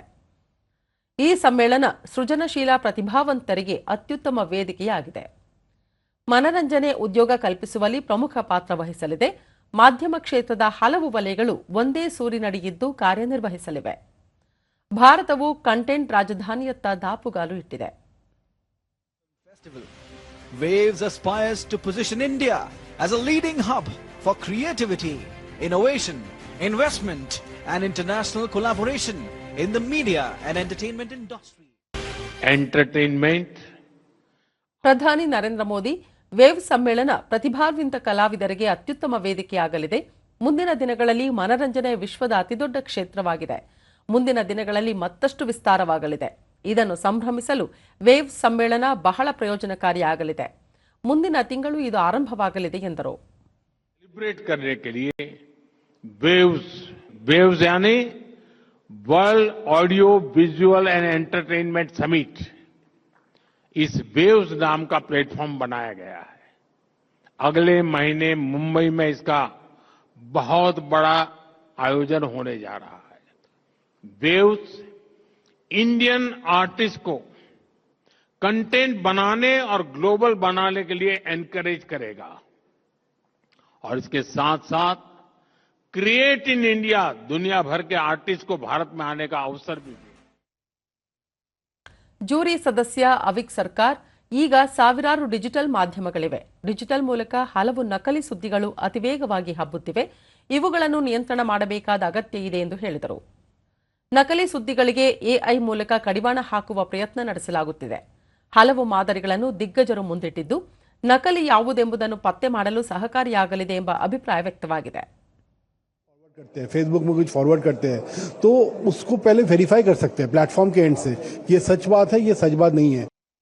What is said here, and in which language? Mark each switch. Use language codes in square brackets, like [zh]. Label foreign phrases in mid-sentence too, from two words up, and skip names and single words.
[kn] ಈ ಸಮ್ಮೇಳನ ಸೃಜನಶೀಲ ಪ್ರತಿಭಾವಂತರಿಗೆ ಅತ್ಯುತ್ತಮ ವೇದಿಕೆಯಾಗಿದೆ. ಮನರಂಜನೆ ಉದ್ಯೋಗ ಕಲ್ಪಿಸುವಲ್ಲಿ ಪ್ರಮುಖ ಪಾತ್ರ ವಹಿಸಲಿದೆ. ಮಾಧ್ಯಮ ಕ್ಷೇತ್ರದ ಹಲವು ವಲಯಗಳು ಒಂದೇ ಸೂರಿನಡಿಯಿದ್ದು ಕಾರ್ಯನಿರ್ವಹಿಸಲಿವೆ. ಭಾರತವು ಕಂಟೆಂಟ್ ರಾಜಧಾನಿಯತ್ತ ದಾಪುಗಾಲು ಇಟ್ಟಿದೆ. [en] Waves aspires to position India as a leading hub for creativity, innovation, investment and international collaboration in the media and entertainment industry. Entertainment. [kn] ಪ್ರಧಾನಿ ನರೇಂದ್ರ ಮೋದಿ ವೇವ್ ಸಮ್ಮೇಳನ ಪ್ರತಿಭಾನ್ವಿತ ಕಲಾವಿದರಿಗೆ ಅತ್ಯುತ್ತಮ ವೇದಿಕೆಯಾಗಲಿದೆ. ಮುಂದಿನ ದಿನಗಳಲ್ಲಿ ಮನರಂಜನೆ ವಿಶ್ವದ ಅತಿದೊಡ್ಡ ಕ್ಷೇತ್ರವಾಗಿದೆ. ಮುಂದಿನ ದಿನಗಳಲ್ಲಿ ಮತ್ತಷ್ಟು ವಿಸ್ತಾರವಾಗಲಿದೆ. ಇದನ್ನು ಸಂಭ್ರಮಿಸಲು ವೇವ್ ಸಮ್ಮೇಳನ ಬಹಳ ಪ್ರಯೋಜನಕಾರಿಯಾಗಲಿದೆ. ಮುಂದಿನ ತಿಂಗಳು ಇದು ಆರಂಭವಾಗಲಿದೆ ಎಂದರು. [hi] सेलिब्रेट करने के लिए वेव्स यानी वर्ल्ड ऑडियो विजुअल एंड एंटरटेनमेंट समिट, इस वेव्स नाम का प्लेटफॉर्म बनाया गया है. अगले महीने मुंबई में इसका बहुत बड़ा आयोजन होने जा रहा है. वेव्स [en] Indian artist [hi] को कंटेंट बनाने और ग्लोबल बनाने के लिए एनकरेज करेगा और इसके साथ साथ क्रिएट इन इंडिया, दुनिया भर के आर्टिस्ट को भारत में आने का अवसर भी देगा. [kn] ಜೂರಿ ಸದಸ್ಯ ಅವಿಕ್ ಸರ್ಕಾರ್, ಈಗ ಸಾವಿರಾರು ಡಿಜಿಟಲ್ ಮಾಧ್ಯಮಗಳಿವೆ. ಡಿಜಿಟಲ್ ಮೂಲಕ ಹಲವು ನಕಲಿ ಸುದ್ದಿಗಳು ಅತಿವೇಗವಾಗಿ ಹಬ್ಬುತ್ತಿವೆ. ಇವುಗಳನ್ನು ನಿಯಂತ್ರಣ ಮಾಡಬೇಕಾದ ಅಗತ್ಯ ಇದೆ ಎಂದು ಹೇಳಿದರು. ನಕಲಿ ಸುದ್ದಿಗಳಿಗೆ ಎಐ ಮೂಲಕ ಕಡಿವಾಣ ಹಾಕುವ ಪ್ರಯತ್ನ ನಡೆಸಲಾಗುತ್ತಿದೆ. ಹಲವು ಮಾದರಿಗಳನ್ನು ದಿಗ್ಗಜರು ಮುಂದಿಟ್ಟಿದ್ದು ನಕಲಿ ಯಾವುದೆಂಬುದನ್ನು ಪತ್ತೆ ಮಾಡಲು ಸಹಕಾರಿಯಾಗಲಿದೆ ಎಂಬ ಅಭಿಪ್ರಾಯ ವ್ಯಕ್ತವಾಗಿದೆ. [hi] फेसबुक में कुछ फॉरवर्ड करते हैं तो उसको पहले वेरीफाई कर सकते हैं प्लेटफॉर्म के एंड से, ये सच बात है, ये सच बात नहीं है.